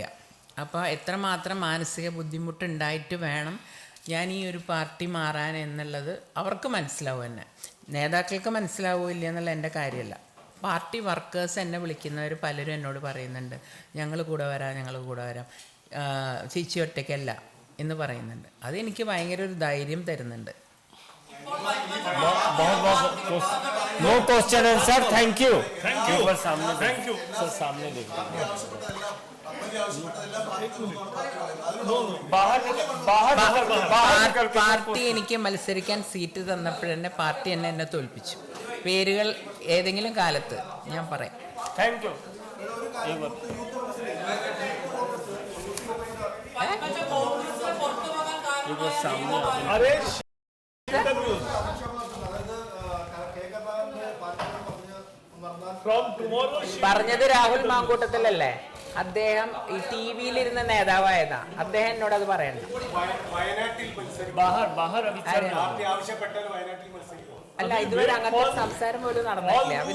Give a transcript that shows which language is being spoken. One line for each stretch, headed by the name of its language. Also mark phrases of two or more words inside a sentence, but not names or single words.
Malayalam: അപ്പോൾ എത്രമാത്രം മാനസിക ബുദ്ധിമുട്ടുണ്ടായിട്ട് വേണം ഞാൻ ഈ ഒരു പാർട്ടി മാറാൻ എന്നുള്ളത് അവർക്ക് മനസ്സിലാവും. എന്നെ നേതാക്കൾക്ക് മനസ്സിലാവില്ല എന്നുള്ള എൻ്റെ കാര്യമല്ല.
English: party workers
Malayalam: എന്നെ വിളിക്കുന്നവർ പലരും എന്നോട് പറയുന്നുണ്ട്, ഞങ്ങൾ കൂടെ വരാം, ചേച്ചി ഒറ്റയ്ക്കല്ല എന്ന് പറയുന്നുണ്ട്. അതെനിക്ക് ഭയങ്കര ഒരു ധൈര്യം തരുന്നുണ്ട്.
English: No question answer. Thank you.
Hindi: सर सामने देखिए.
Malayalam: പാർട്ടി എനിക്ക് മത്സരിക്കാൻ സീറ്റ് തന്നപ്പോഴെന്നെ പാർട്ടി എന്നെ തോൽപ്പിച്ചു. പേരുകൾ ഏതെങ്കിലും കാലത്ത് ഞാൻ പറയാം.
English: Thank you. अरे
Malayalam: പറഞ്ഞത് രാഹുൽ മാങ്കൂട്ടത്തിലല്ലേ? അദ്ദേഹം ഈ TV-യിലിരുന്ന നേതാവായതാ. അദ്ദേഹം എന്നോട് അത് പറയണ്ട. അല്ല, ഇതുവരെ അങ്ങനത്തെ സംസാരം പോലും നടന്നില്ല.